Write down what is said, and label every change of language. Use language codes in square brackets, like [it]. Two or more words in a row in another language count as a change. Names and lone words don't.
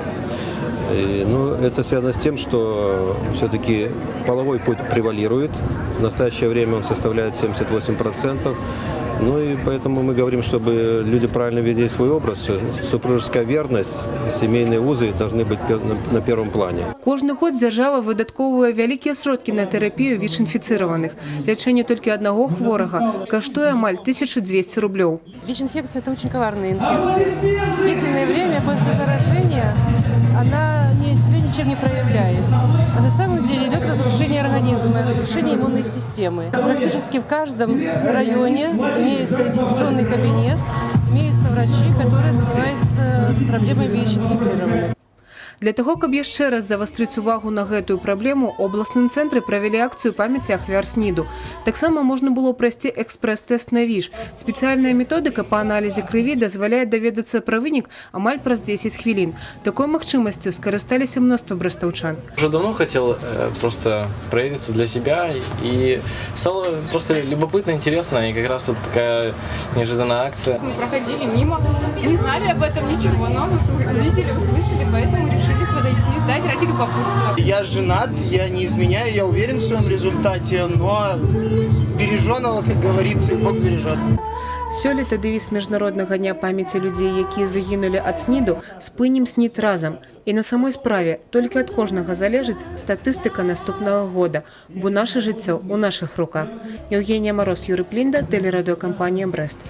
[ru] Это связано с тем, что все-таки половой путь превалирует. В настоящее время он составляет 78%. И поэтому мы говорим, чтобы люди правильно вели свой образ, супружеская верность, семейные узы должны быть на первом плане. [be] Кожны год дзяржава выдаткоўвае вялікія сродкі на тэрапію ВІЧ-інфіцыраваных. Лячэнне толькі аднаго хворага каштуе амаль 1200 рублёў. [ru] ВИЧ-инфекция – это очень коварная инфекция. Длительное время после заражения она себя ничем не проявляет. А на самом деле идет разрушение организма, разрушение иммунной системы. Практически в каждом районе имеется инфекционный кабинет, имеются врачи, которые занимаются проблемой ВИЧ-инфицированных. [be] Для таго, каб яшчэ раз завастрыць увагу на гэтую праблему, у абласным цэнтры правялі акцыю памяці ахвяр СНІДу. Таксама можна было прайсці экспрэс-тэст на ВІЧ. Спецыяльная методыка па аналізе крыві дазваляе даведацца пра вынік амаль праз 10 хвілін. Такой магчымасцю скарысталіся мноства брэстаўчан. [ru] Уже давно хотел просто проявиться для себя, и стало просто любопытно, интересно, и как раз тут такая неожиданная акция. Мы проходили мимо, не знали об этом ничего, но вот увидели, услышали, поэтому решили подойти, сдать ради любопытства. Я женат, я не изменяю, я уверен в своем результате, но береженого, как говорится, Бог бережет. [be] Сёлета дэвіз міжнароднага дня памяці людзей, якія загінулі ад СНІДу, спынім СНІД разам. І на самой справе толькі ад кожнага залежыць статыстыка наступнага года, бо наша жыццё ў нашых руках. [ru] Евгения Мороз, Юрий Плинда, телерадиокомпания «Брест».